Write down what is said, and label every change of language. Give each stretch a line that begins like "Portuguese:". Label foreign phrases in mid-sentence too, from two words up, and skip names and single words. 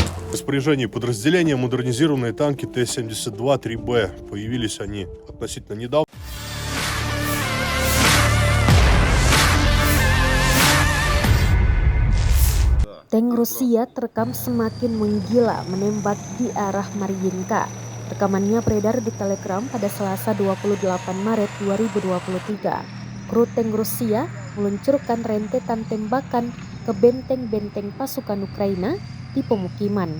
Russian: В распоряжении подразделения модернизированные танки Т-72-3Б. Появились они относительно недавно.
Indonesian: Tank Rusia terekam semakin menggila menembak di arah Mariinka. Rekamannya beredar di Telegram pada Selasa 28 Maret 2023. Kru tank Rusia meluncurkan rentetan tembakan ke benteng-benteng pasukan Ukraina di pemukiman.